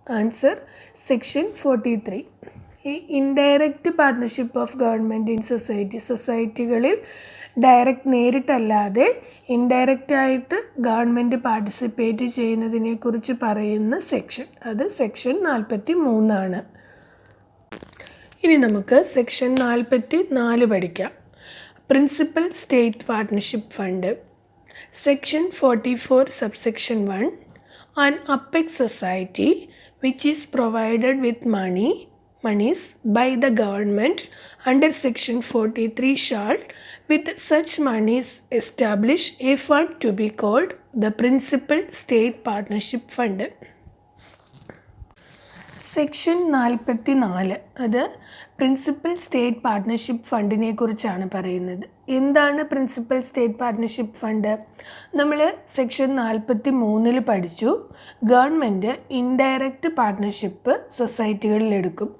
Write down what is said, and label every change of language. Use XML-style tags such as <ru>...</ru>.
<ml>Answer section 43. ഈ</ml> <en>indirect partnership of government in സൊസൈറ്റികളിൽ</en> <ml>നേരിട്ടല്ലാതെ indirect ആയിട്ട് government participate ചെയ്യുന്നതിനെക്കുറിച്ച് പറയുന്ന സെക്ഷൻ, അത് സെക്ഷൻ 43 ഇനി നമുക്ക് സെക്ഷൻ 44 പഠിക്കാം.</ml> <en>Principal state partnership fund. Section 44 subsection 1. An apex society which is provided with monies by the government under section 43 shall with such monies establish a fund to be called the principal state partnership fund.</en> <ml>Section 44 അത് principal state partnership ഫണ്ടിനെ കുറിച്ചാണ് പറയുന്നത്. എന്താണ് principal state partnership fund? നമ്മൾ section 43 പഠിച്ചു. Government indirect partnership സൊസൈറ്റികളിൽ എടുക്കും.</ml>